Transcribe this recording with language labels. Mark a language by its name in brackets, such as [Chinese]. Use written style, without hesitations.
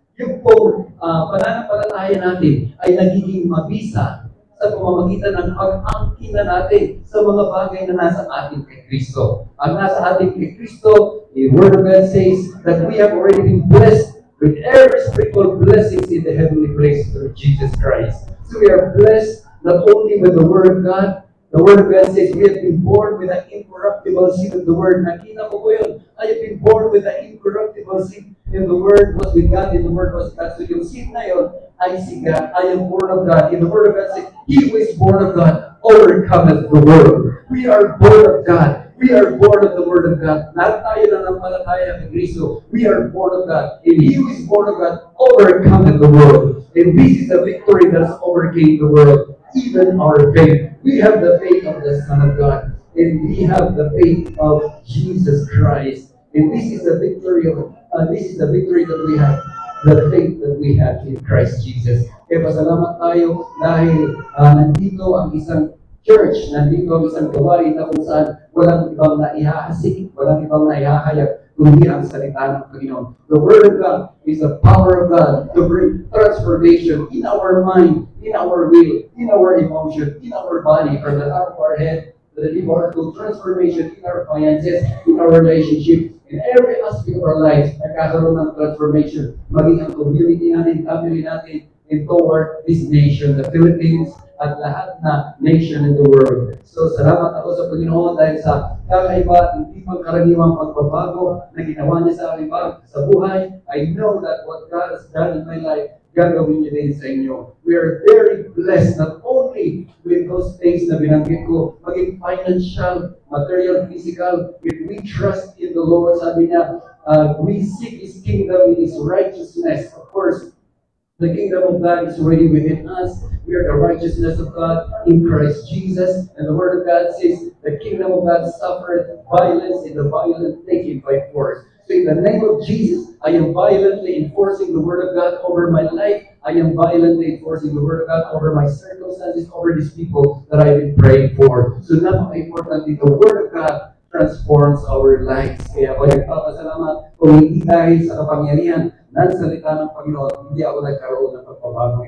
[Filipino] Yung pong pananampalataya natin ay nagiging mabisa sa pamamagitan ng pag-angkin na natin sa mga bagay na nasa ating kay Kristo. Ang nasa ating kay Kristo, [English] the Word of God says that we have already been blessed with every spiritual blessings in the heavenly place through Jesus Christ. So we are blessed not only with the Word of God. The Word of God says we have been born with the incorruptible seed of the Word. [Filipino] Nakita ko po yun. [English] I have been born with the incorruptible seed. And the Word was with God, and the Word was God. So [Filipino] yung seed na yun, [English] I see God, I am born of God. And the Word of God says, He who is born of God overcometh the world. We are born of God. We are born of the Word of God. Not [Filipino] tayo na nampalataya kay Kristo. [English] We are born of God. And He who is born of God overcometh the world. And this is the victory that has overcame the world. Even our faith. We have the faith of the Son of God. And we have the faith of Jesus Christ. And this is the victory that we have. The faith that we have in Christ Jesus. [Filipino] Kaya pasalamat tayo dahil nandito ang isang church, nandito ang isang gawain na kung saan walang ibang naihahasik, walang ibang naihahayag, kundi ang salita ng Panginoon. [English] The Word of God is the power of God to bring transformation in our mind, in our will, in our emotion, in our body, from the top of our head to the deep transformation in our finances, in our relationship, in every aspect of our lives, [Filipino] nagkakaroon ng transformation, maging ang community natin, family natin, [English] and toward this nation, the Philippines, [Filipino] at lahat na [English] nation in the world. [Filipino] So, salamat ako sa Panginoon dahil sa kakaiba at hindi pangkaraniwang pagbabago na ginawa niya sa aking sa buhay. [English] I know that what God has done in my life, [Filipino] gagawin niya din sa inyo. [English] We are very blessed not only with those things [Filipino] na binanggit ko, maging [English] financial, material, physical, if we trust in the Lord, [Filipino] sabi niya, [English] we seek His kingdom in His righteousness. Of course, the kingdom of God is already within us. We are the righteousness of God in Christ Jesus. And the Word of God says, the kingdom of God suffered violence, and the violent take it by force. So in the name of Jesus, I am violently enforcing the Word of God over my life. I am violently enforcing the Word of God over my circumstances, over these people that I've been praying for. [Filipino] So napaka-importante, [English] the Word of God transforms our lives. [Filipino] Kaya ako nagpapasalamat kung hindi dahil sa kapangyarihan ng salita ng Panginoon, hindi ako nagkaroon ng pagbabago.